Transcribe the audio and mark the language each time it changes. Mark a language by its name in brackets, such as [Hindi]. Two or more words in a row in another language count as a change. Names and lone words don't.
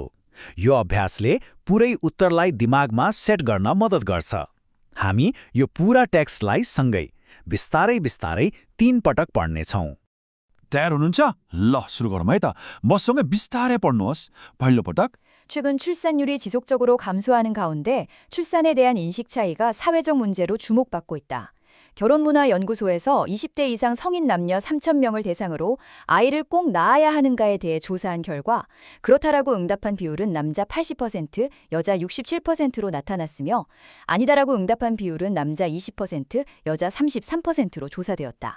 [Nepali] यो अभ्यासले पुरै उत्तरलाई दिमागमा सेट गर्न मद्दत गर्छ। हामी यो पुरा टेक्स्टलाई सँगै बिस्तारै बिस्तारै 3 पटक पढ्नेछौँ। तयार हुनुहुन्छ? ल, सुरु गरौँ है त। मसँगै बिस्तारै पढ्नुहोस्। पहिलो पटक. [Korean] 최근 출산율이 지속적으로 감소하는 가운데 출산에 대한 인식 차이가 사회적 문제로 주목받고 있다. 결혼문화연구소에서 20대 이상 성인 남녀 3,000명을 대상으로 아이를 꼭 낳아야 하는가에 대해 조사한 결과 그렇다라고 응답한 비율은 남자 80%, 여자 67%로 나타났으며 아니다라고 응답한 비율은 남자 20%, 여자 33%로 조사되었다.